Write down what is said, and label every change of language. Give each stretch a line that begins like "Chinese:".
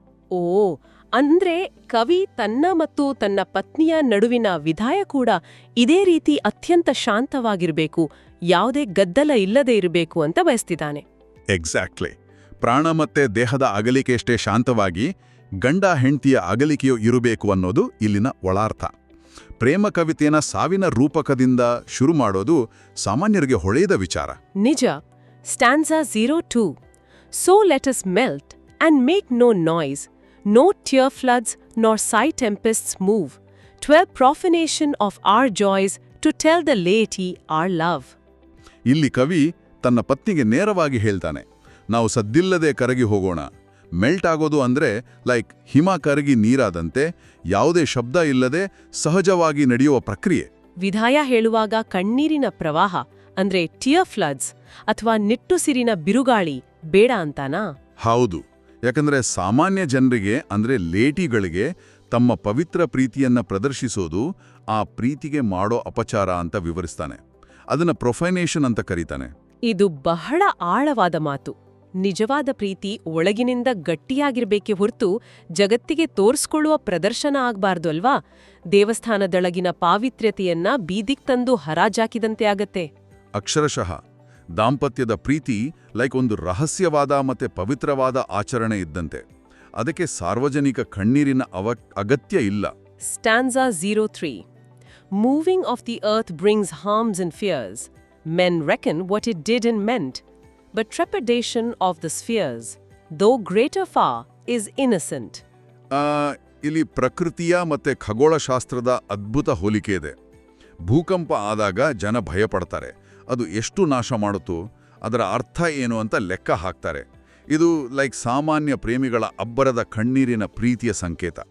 Kannada: ಓ, ಅಂದ್ರೆ ಕವಿ ತನ್ನ ಮತ್ತು ತನ್ನ ಪತ್ನಿಯ ನಡುವಿನ ವಿದಾಯ ಕೂಡ ಇದೇ ರೀತಿ ಅತ್ಯಂತ ಶಾಂತವಾಗಿರಬೇಕು, ಯಾವುದೇ ಗದ್ದಲ ಇಲ್ಲದೆ ಇರಬೇಕು ಅಂತ ಬಯಸ್ತಿದ್ದಾನೆ.
English: Exactly.
Kannada: ಪ್ರಾಣ ಮತ್ತೆ ದೇಹದ ಅಗಲಿಕೆಯಷ್ಟೇ ಶಾಂತವಾಗಿ ಗಂಡ ಹೆಂಡತಿಯ ಅಗಲಿಕೆಯೂ ಇರಬೇಕು ಅನ್ನೋದು ಇಲ್ಲಿನ ಒಳಾರ್ಥ. ಪ್ರೇಮ ಕವಿತೆಯನ್ನ ಸಾವಿನ ರೂಪಕದಿಂದ ಶುರು ಮಾಡೋದು ಸಾಮಾನ್ಯರಿಗೆ ಹೊಳೆಯದ ವಿಚಾರ. ನಿಜ. ಸ್ಟ್ಯಾನ್ಸಾ 02.
English: So let us melt and make no noise, no tear floods nor sigh tempests move, 'twere profanation of our joys to tell the laity our love.
Kannada: ಇಲ್ಲಿ ಕವಿ ತನ್ನ ಪತ್ನಿಗೆ ನೇರವಾಗಿ ಹೇಳ್ತಾನೆ, ನಾವು ಸದ್ದಿಲ್ಲದೆ ಕರಗಿ ಹೋಗೋಣ. ಮೆಲ್ಟ್ ಆಗೋದು ಅಂದ್ರೆ ಲೈಕ್ ಹಿಮ ಕರಗಿ ನೀರಾದಂತೆ, ಯಾವುದೇ ಶಬ್ದ ಇಲ್ಲದೆ ಸಹಜವಾಗಿ ನಡೆಯುವ ಪ್ರಕ್ರಿಯೆ. ವಿದಾಯ ಹೇಳುವಾಗ ಕಣ್ಣೀರಿನ ಪ್ರವಾಹ ಅಂದ್ರೆ ಟಿಯರ್ ಫ್ಲಡ್ಸ್ ಅಥವಾ ನಿಟ್ಟುಸಿರಿನ ಬಿರುಗಾಳಿ ಬೇಡ ಅಂತಾನಾ? ಹೌದು, ಯಾಕಂದ್ರೆ ಸಾಮಾನ್ಯ ಜನರಿಗೆ ಅಂದ್ರೆ ಲೇಟಿಗಳಿಗೆ ತಮ್ಮ ಪವಿತ್ರ ಪ್ರೀತಿಯನ್ನ ಪ್ರದರ್ಶಿಸೋದು ಆ ಪ್ರೀತಿಗೆ ಮಾಡೋ ಅಪಚಾರ ಅಂತ ವಿವರಿಸ್ತಾನೆ. ಅದನ್ನ ಪ್ರೊಫೈನೇಷನ್ ಅಂತ ಕರೀತಾನೆ. ಇದು ಬಹಳ ಆಳವಾದ ಮಾತು. ನಿಜವಾದ ಪ್ರೀತಿ ಒಳಗಿನಿಂದ ಗಟ್ಟಿಯಾಗಿರ್ಬೇಕೆ ಹೊರತು ಜಗತ್ತಿಗೆ ತೋರಿಸ್ಕೊಳ್ಳುವ ಪ್ರದರ್ಶನ ಆಗ್ಬಾರ್ದು ಅಲ್ವಾ? ದೇವಸ್ಥಾನದೊಳಗಿನ ಪಾವಿತ್ರ್ಯತೆಯನ್ನ ಬೀದಿಗ್ ತಂದು ಹರಾಜಾಕಿದಂತೆ ಆಗತ್ತೆ. ಅಕ್ಷರಶಃ ದಾಂಪತ್ಯದ ಪ್ರೀತಿ ಲೈಕ್ ಒಂದು ರಹಸ್ಯವಾದ ಮತ್ತೆ ಪವಿತ್ರವಾದ ಆಚರಣೆ ಇದ್ದಂತೆ. ಅದಕ್ಕೆ ಸಾರ್ವಜನಿಕ ಕಣ್ಣೀರಿನ ಅಗತ್ಯ ಇಲ್ಲ. ಸ್ಟ್ಯಾನ್ಸಾ 03.
English: Moving of the earth brings harms and fears. Men reckon what it did and meant. But trepidation of the spheres, though greater far, is innocent.
Kannada: ಇಲ್ಲಿ ಪ್ರಕೃತಿಯ ಮತ್ತೆ ಖಗೋಳಶಾಸ್ತ್ರದ ಅದ್ಭುತ ಹೋಲಿಕೆ ಇದೆ. ಭೂಕಂಪ ಆದಾಗ ಜನ ಭಯಪಡ್ತಾರೆ. ಅದು ಎಷ್ಟು ನಾಶ ಮಾಡುತ್ತೋ ಅದರ ಅರ್ಥ ಏನು ಅಂತ ಲೆಕ್ಕ ಹಾಕ್ತಾರೆ. ಇದು ಲೈಕ್ ಸಾಮಾನ್ಯ ಪ್ರೇಮಿಗಳ ಅಬ್ಬರದ ಕಣ್ಣೀರಿನ ಪ್ರೀತಿಯ ಸಂಕೇತ.